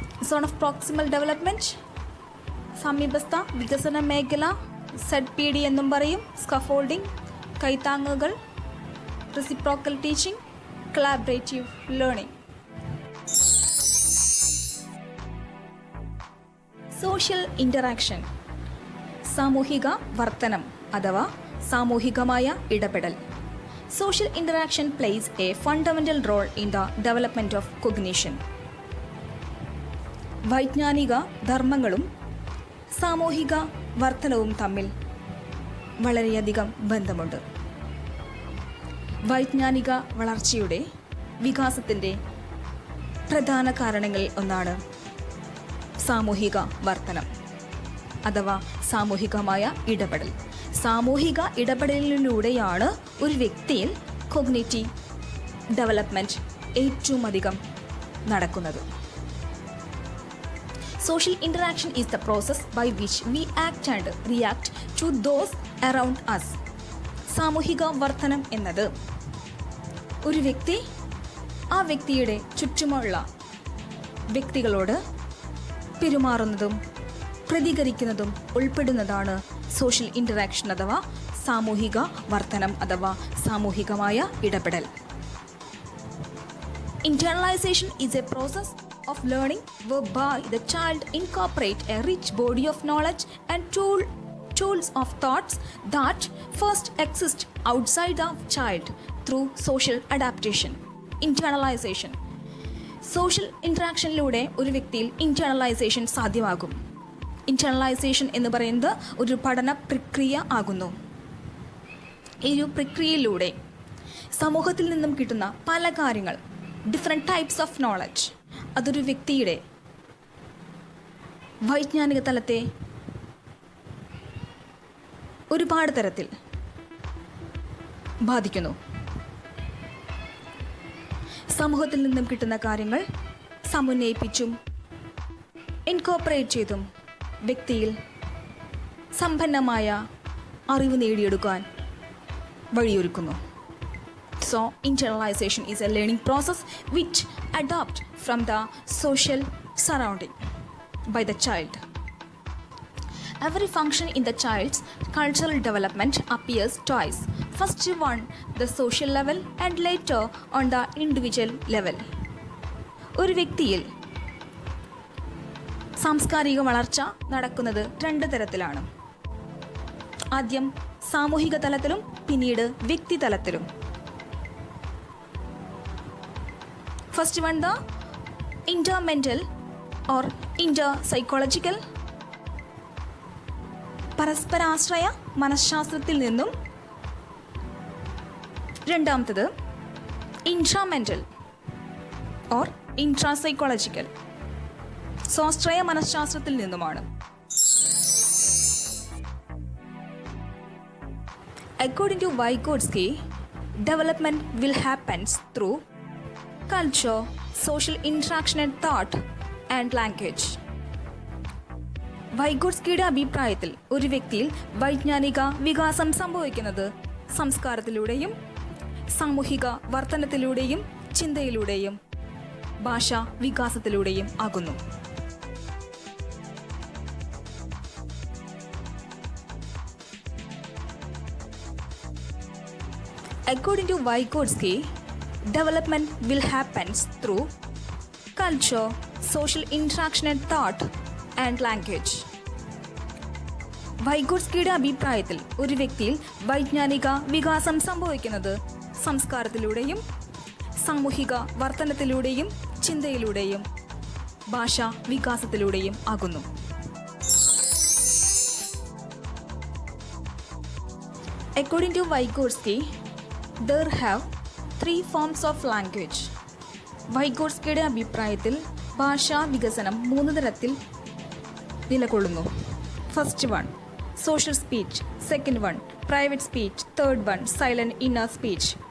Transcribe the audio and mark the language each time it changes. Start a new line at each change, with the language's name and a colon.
Malayalam: Zone of proximal development, സമീപസ്ഥ വികസന മേഖല, ZPD എന്നും പറയും, scaffolding, കൈത്താങ്ങുകൾ, reciprocal teaching, collaborative learning. Social interaction, സാമൂഹിക വർത്തനം അഥവാ സാമൂഹികമായ ഇടപെടൽ.
English: Social interaction plays a fundamental role in the development of cognition.
Malayalam: വൈജ്ഞാനിക ധർമ്മങ്ങളും സാമൂഹിക വർത്തനവും തമ്മിൽ വളരെയധികം ബന്ധമുണ്ട്. വൈജ്ഞാനിക വളർച്ചയുടെ വികാസത്തിൻ്റെ പ്രധാന കാരണങ്ങളിൽ ഒന്നാണ് സാമൂഹിക വർത്തനം അഥവാ സാമൂഹികമായ ഇടപെടൽ. സാമൂഹിക ഇടപെടലിലൂടെയാണ് ഒരു വ്യക്തിയിൽ കോഗ്നിറ്റീവ് ഡെവലപ്മെൻറ്റ് ഏറ്റവും അധികം നടക്കുന്നത്.
English: Social interaction is the process by which we act and react to those around us.
Malayalam: സാമൂഹിക വർത്തനം എന്നത് ഒരു വ്യക്തി ആ വ്യക്തിയുടെ ചുറ്റുമുള്ള വ്യക്തികളോട് പെരുമാറുന്നതും പ്രതികരിക്കുന്നതും ഉൾപ്പെടുന്നതാണ് സോഷ്യൽ ഇൻ്ററാക്ഷൻ അഥവാ സാമൂഹിക വർത്തനം അഥവാ സാമൂഹികമായ ഇടപെടൽ.
English: Internalization is a process of learning whereby the child incorporates a rich body of knowledge and tools of thoughts that first exist outside the child through social adaptation. Internalization.
Malayalam: Social ഇൻട്രാക്ഷനിലൂടെ ഒരു വ്യക്തിയിൽ ഇൻറ്റേർണലൈസേഷൻ സാധ്യമാകും. ഇൻറ്റേർണലൈസേഷൻ എന്ന് പറയുന്നത് ഒരു പഠന പ്രക്രിയ ആകുന്നു. ഈ ഒരു പ്രക്രിയയിലൂടെ സമൂഹത്തിൽ നിന്നും കിട്ടുന്ന പല കാര്യങ്ങൾ,
English: different types of knowledge,
Malayalam: അതൊരു വ്യക്തിയുടെ വൈജ്ഞാനിക തലത്തെ ഒരുപാട് തരത്തിൽ ബാധിക്കുന്നു. സമൂഹത്തിൽ നിന്നും കിട്ടുന്ന കാര്യങ്ങൾ സമന്വയിപ്പിച്ചും ഇൻകോപ്പറേറ്റ് ചെയ്തും വ്യക്തിയിൽ സമ്പന്നമായ അറിവ് നേടിയെടുക്കാൻ വഴിയൊരുക്കുന്നു.
English: So, internalization is a learning process which adapts from the social surrounding by the child. Every function in the child's cultural development appears twice. First on the social level and later on the individual level.
Malayalam: ഒരു വ്യക്തിയിൽ സാംസ്കാരിക വളർച്ച നടക്കുന്നത് രണ്ട് തരത്തിലാണ്. ആദ്യം സാമൂഹിക തലത്തിലും പിന്നീട് വ്യക്തി തലത്തിലും.
English: First one, the intermental or interpsychological,
Malayalam: പരസ്പരാശ്രയ മനഃശാസ്ത്രത്തിൽ നിന്നും. രണ്ടാമത്തത് ഇൻട്രാമെന്റൽ ഓർ ഇൻട്രാസൈക്കോളജിക്കൽ, സ്വാശ്രയ മനഃശാസ്ത്രത്തിൽ നിന്നുമാണ്.
English: According to Vygotsky, development will happen through culture, social interaction and thought and language.
Malayalam: വൈഗോട്സ്കിയുടെ അഭിപ്രായത്തിൽ ഒരു വ്യക്തിയിൽ വൈജ്ഞാനിക വികാസം സംഭവിക്കുന്നത് സംസ്കാരത്തിലൂടെയും സാമൂഹിക വർത്തനത്തിലൂടെയും ചിന്തയിലൂടെയും ഭാഷാ വികാസത്തിലൂടെയും ആകുന്നു.
English: According to Vygotsky, development will happen through culture, social interaction and thought and language.
Malayalam: വൈഗോട്സ്കിയുടെ അഭിപ്രായത്തിൽ ഒരു വ്യക്തിയിൽ വൈജ്ഞാനിക വികാസം സംഭവിക്കുന്നത് സംസ്കാരത്തിലൂടെയും സാമൂഹിക വർത്തനത്തിലൂടെയും ചിന്തയിലൂടെയും ഭാഷാ വികാസത്തിലൂടെയും ആകുന്നു.
English: According to Vygotsky, there have 3 forms of language.
Malayalam: വൈഗോട്സ്കിയുടെ അഭിപ്രായത്തിൽ ഭാഷാ വികസനം 3 തരത്തിൽ നിലകൊള്ളുന്നു.
English: First one social speech, second one private speech, third one silent inner speech.